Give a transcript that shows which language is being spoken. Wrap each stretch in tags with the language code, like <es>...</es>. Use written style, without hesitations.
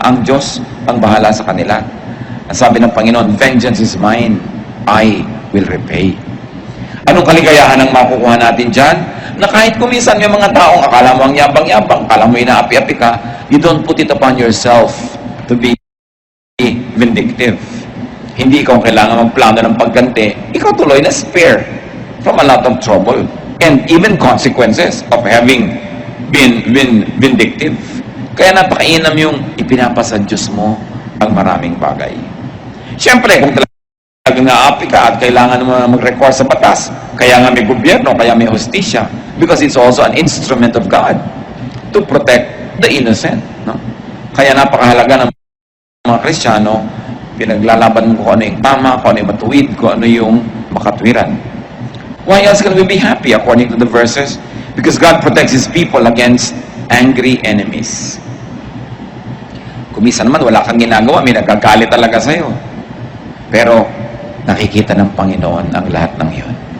<tl>Ang Diyos ang bahala sa kanila. Ang sabi ng Panginoon,</tl> <en>vengeance is mine, I will repay.</en> <tl>Anong kaligayahan ang makukuha natin dyan? Na kahit kuminsan may mga taong akala mo ang yabang-yabang, akala mo inaapi-api ka,</tl> <en>you don't put it upon yourself to be vindictive.</en> <tl>Hindi ikaw kailangan magplano ng pagganti. Ikaw tuloy na</tl> <en>spare from a lot of trouble and even consequences of having been vindictive.</en> <tl>Kaya napakainam yung ipinapasa Diyos mo ang maraming bagay. Siyempre, kung talagang naapi ka at kailangan mo mag-require sa batas, kaya nga may gobyerno, kaya may hustisya,</tl> <en>because it's also an instrument of God to protect the innocent.</en> <tl>No? Kaya napakahalaga ng mga Kristiyano, pinaglalaban mo kung ano yung tama, kung ano yung matuwid, kung ano yung makatwiran.</tl> <en>Why else can we be happy according to the verses? Because God protects His people against angry enemies.</en> <tl>Kumisa naman, wala kang ginagawa, may nagagalit talaga sa'yo. Pero, nakikita ng Panginoon ang lahat ng iyon.</tl>